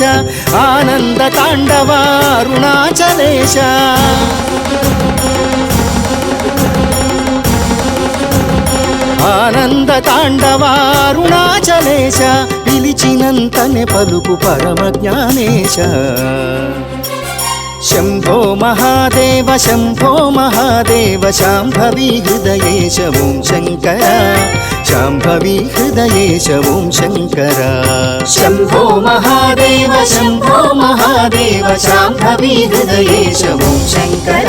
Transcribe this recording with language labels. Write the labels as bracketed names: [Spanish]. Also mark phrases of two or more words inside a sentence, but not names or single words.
[Telugu] ఆనంద తాండవ అరుణాచలేశ. ఆనంద తాండవ అరుణాచలేశ. పిలిచినంతనే పలుకు పరమ జ్ఞానేశ. [Sanskrit] शंभो महादेव शंभो महादेव शांभवी हृदयेश ओं शंकर. शांभवी हृदयेश ओं शंकर. शंभो महादेव शंभो महादेव शांभवी हृदयेश ओं शंकर.